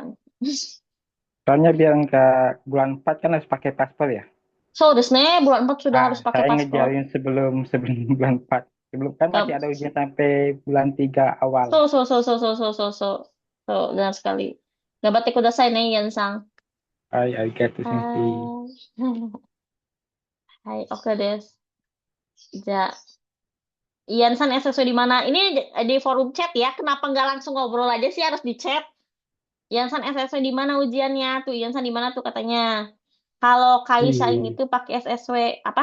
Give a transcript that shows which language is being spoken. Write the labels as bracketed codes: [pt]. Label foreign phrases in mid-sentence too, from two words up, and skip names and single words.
[id] Soalnya biar nggak bulan 4 kan harus pakai paspor ya. [ja] そう、ですね. [id] Bulan 4 sudah harus pakai Saya paspor. ngejalin sebelum bulan 4. Sebelum kan masih ada ujian sampai bulan 3 awal. So, benar sekali. [ja] 頑張ってくださいね, Ian-san. はい、ありがとう先生. はい。はい、オケです. [id] Ja. Ian-san SSW di mana? Ini di forum chat ya. Kenapa nggak langsung ngobrol aja sih harus di chat? Ian-san SSW di mana ujiannya? Tuh, Ian-san di mana tuh katanya. Kalau Kaisaing itu pakai SSW apa?